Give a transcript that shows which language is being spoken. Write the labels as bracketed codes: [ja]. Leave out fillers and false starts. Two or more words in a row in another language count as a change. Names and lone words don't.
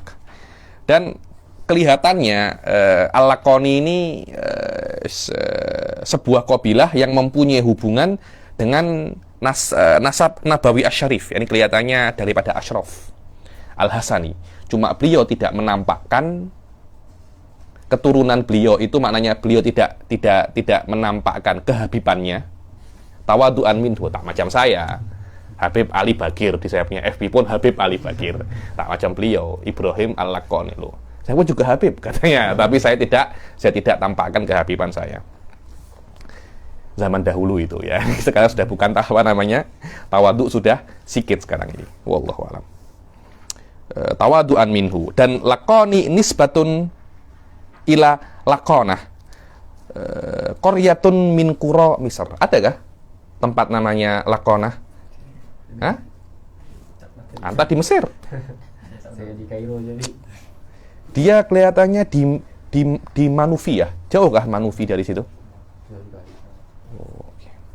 [ms] Dan kelihatannya Al-Laqani ini sebuah kabilah yang mempunyai hubungan dengan nasab [ar] النبوي الشريف. [ms] Ini kelihatannya daripada Ashraf Al-Hasani. Cuma beliau tidak menampakkan keturunan beliau itu, maknanya beliau tidak menampakkan kehabibannya. [ar] تواضعا منه, [ms] tak macam saya. Habib Ali Bagir, di saya punya FB pun Habib Ali Bagir. Tak macam beliau, Ibrahim Al-Laqani loh. Saya pun juga Habib katanya, tapi saya tidak tampakkan kehabiban saya. Zaman dahulu itu ya. Sekarang sudah bukan tawadu sudah sikit sekarang ini. [ar] والله أعلم. تواضعا منه, dan اللقاني نسبة إلى لقانة. قرية من قرى مصر. [ms] Adakah tempat namanya Laqanah? Hah? Anta di Mesir. Saya di Kairo jadi. Dia kelihatannya di Manufi ya. Jauhkah Manufi dari situ? Oke.